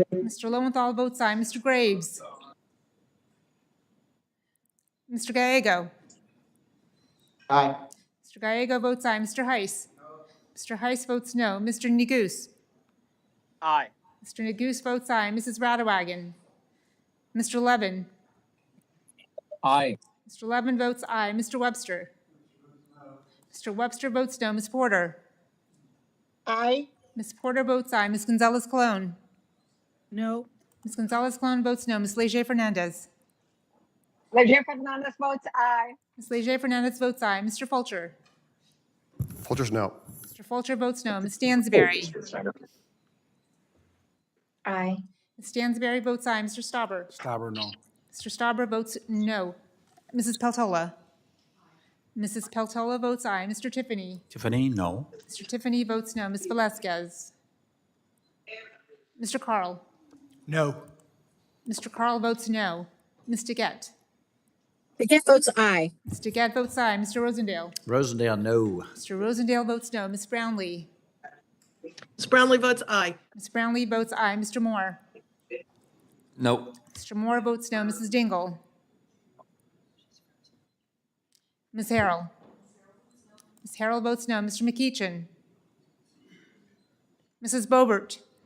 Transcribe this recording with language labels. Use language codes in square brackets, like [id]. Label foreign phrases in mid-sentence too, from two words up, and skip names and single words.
[en] Mr. Lowenthal votes aye. Mr. Graves. Mr. Gallego. Aye. Mr. Gallego votes aye. Mr. Heiss. Mr. Heiss votes no. Mr. Neguse. Aye. Mr. Neguse votes aye. Mrs. Radawagon. Mr. Levin. Aye. Mr. Levin votes aye. Mr. Webster. Mr. Webster votes no. Ms. Porter. Aye. Ms. Porter votes aye. Ms. Gonzalez-Colon. No. Ms. Gonzalez-Colon votes no. Ms. Leger-Fernandez. Leger-Fernandez votes aye. Ms. Leger-Fernandez votes aye. Mr. Fulcher. Folgers, no. Mr. Fulcher votes no. Ms. Stansberry. Aye. Ms. Stansberry votes aye. Mr. Stauber. Stauber, no. Mr. Stauber votes no. Mrs. Peltola. Mrs. Peltola votes aye. Mr. Tiffany. Tiffany, no. Mr. Tiffany votes no. Ms. Velazquez. Mr. Carl. No. Mr. Carl votes no. Ms. DeGette. Gad votes aye. Mr. Gad votes aye. Mr. Rosendale. Rosendale, no. Mr. Rosendale votes no. Ms. Brownlee. Ms. Brownlee votes aye. Ms. Brownlee votes aye. Mr. Moore. Nope. Mr. Moore votes no. Mrs. Dingle. Ms. Harrell. Ms. Harrell votes no. Mr. McEachin. Mrs. Boebert.